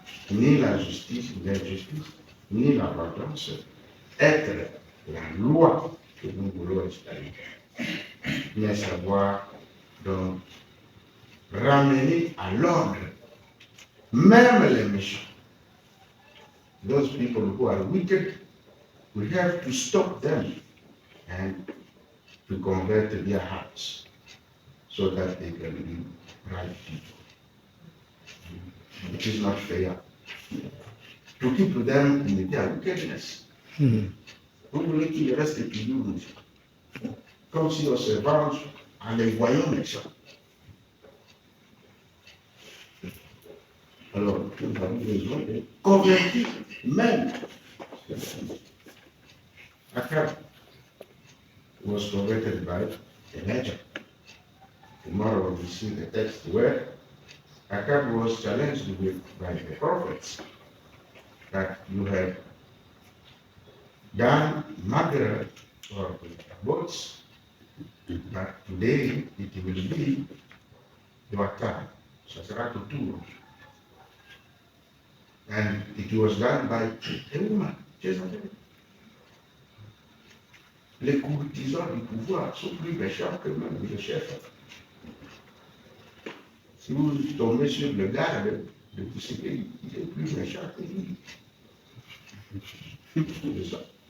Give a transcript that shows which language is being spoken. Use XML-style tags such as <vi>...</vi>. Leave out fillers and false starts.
<fr>Ni la justice, l'injustice, ni la vengeance être la loi que nous voulons installer. Mais savoir donc ramener à l'ordre même les méchants.</fr> <en>Those people who are wicked, we have to stop them and to convert their hearts so that they can be right people. It is not fair to keep them in their wickedness.</en> <fr>Vous voulez qu'ils restent toujours méchants, comme si on se venge en les voyant méchants. Alors, nous avons besoin de convertir même.</fr> <en>Akab was converted by Elijah. Tomorrow we see the text where Akab was challenged by the prophets that you have done murder or boats, but today it will be your time.</en> <fr>Ça sera ton tour.</fr> <en>And it was done by a woman, Jezebel.</en> <fr>Les courtisans du pouvoir sont plus méchants que même le chef. Si vous tombez sur le garde de tout ce pays, il est plus méchant que lui. C'est ça.</fr>